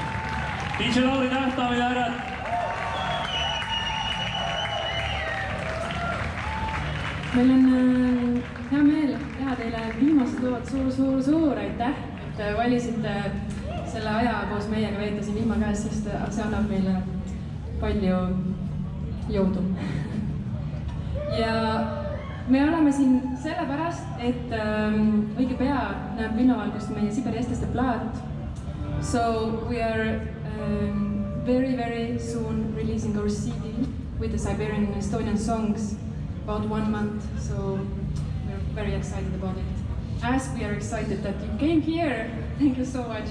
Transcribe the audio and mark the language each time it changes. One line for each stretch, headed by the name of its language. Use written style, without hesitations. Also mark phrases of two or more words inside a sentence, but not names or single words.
Estonian: DJ Lauri Täht, daamid ja härrad. Meil on hea meel teha teile viimased lood suur aitäh, et valisite selle aja koos meiega veeta siin vihma käes, sest see annab meile palju jõudu. Ja me oleme siin sellepärast, et õige pea näeb linnavalgust meie Siberi eestlaste plaat.
English: So we are very soon releasing our CD with the Siberian and Estonian songs about 1 month. So we're very excited about it. As we are excited that you came here, thank you so much.